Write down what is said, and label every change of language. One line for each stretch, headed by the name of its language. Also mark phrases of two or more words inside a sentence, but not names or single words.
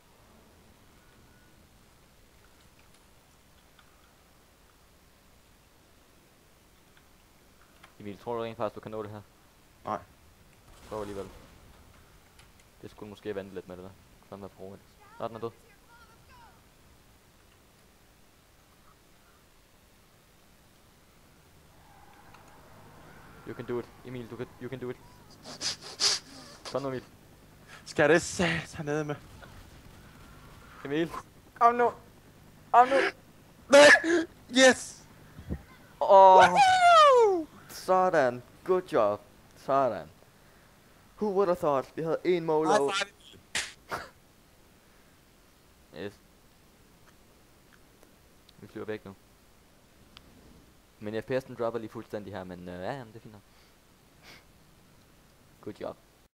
Danish: Emil, tror du rent faktisk, du kan nå det her? Nej. Prøv alligevel. Det skulle måske vente lidt med det der. Sådan med prøve. Nå, den er død.
English: You can do it. Emil, you can do it.
Danish: Kom nu, Emil. Skal det sat nede med? Emil. Kom nu. Kom nu.
English: Yes!
Danish: Åh. Sådan.
English: Good job.
Danish: Sådan.
English: Who would have thought?
Danish: Vi havde en molo. Yes. Vi flyver væk nu. Men FPS'en dropper lige fuldstændig her, men ja, det er fint nok.
English: Good job.